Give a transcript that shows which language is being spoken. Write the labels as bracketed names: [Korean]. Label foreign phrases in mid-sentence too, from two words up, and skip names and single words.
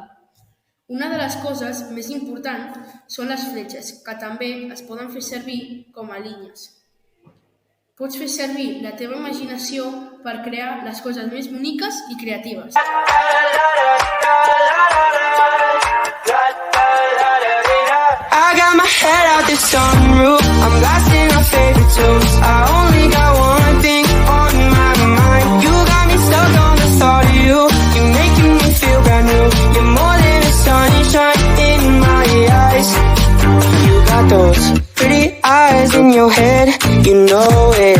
[Catalan] Una de les coses més importants són les fletxes, que també es poden fer servir com a línies. Pots fer servir la teva imaginació per crear les coses més boniques i creatives. [English] I got my head out the sunroof, I'm blasting our favorite tunes. I only got one thing on my mind. You got me stuck on the thought of you. You're making me feel brand new. You're more than a sunshine in my eyes. You got those pretty eyes in your head, you know it.